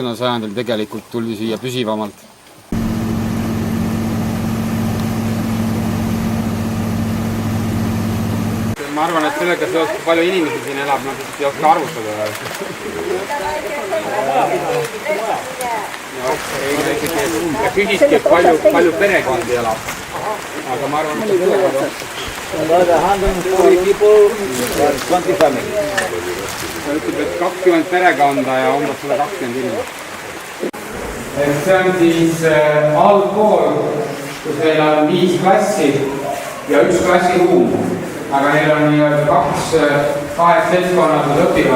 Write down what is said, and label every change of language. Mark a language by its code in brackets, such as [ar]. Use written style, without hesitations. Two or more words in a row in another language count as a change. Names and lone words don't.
[et] sajandil tegelikult tuli siia püsivamalt. Ma arvan, et sellega seoses palju inimesi siin elab, ma ei oska arvutada. Ja küsiski, et palju perekondi elab. Aga ma arvan, et sellega [en] About 140 people, 20 families. [et] Ta ütleb, et 20 perekonda ja umbes 120 inimest. See on siis allpool, kus meil on 5 klassi ja 1 klassiruum. Aga neil on kaks seltskonnad, kus õpivad.